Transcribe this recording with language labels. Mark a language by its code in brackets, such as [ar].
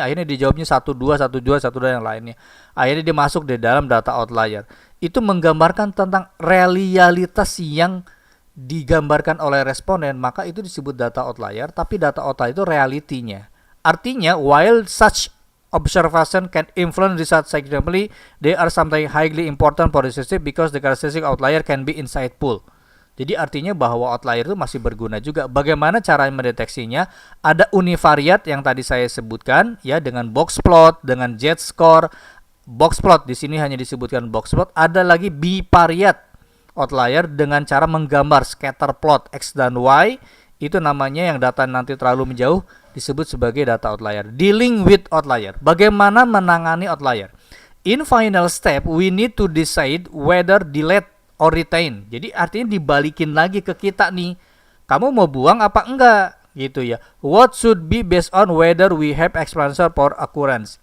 [id] Akhirnya dijawabnya 12 yang lainnya. Akhirnya dia masuk di dalam data outlier. Itu menggambarkan tentang realitas yang digambarkan oleh responden, maka itu disebut data outlier, tapi data outlier itu realitinya. Artinya, [en] while such observation can influence result significantly, they are sometimes highly important for the system because the characteristic outlier can be insightful. [id] Jadi artinya bahwa outlier itu masih berguna juga. Bagaimana cara mendeteksinya? Ada univariat yang tadi saya sebutkan ya, dengan box plot, dengan z-score. Box plot di sini hanya disebutkan box plot. Ada lagi bivariate outlier dengan cara menggambar scatter plot X dan Y, itu namanya yang data nanti terlalu menjauh disebut sebagai data outlier. [en] Dealing with outlier, [id] bagaimana menangani outlier. [en] In final step, we need to decide whether delete or retain. [id] Jadi artinya dibalikin lagi ke kita nih, kamu mau buang apa enggak gitu ya. [en] What should be based on whether we have explanation for occurrence.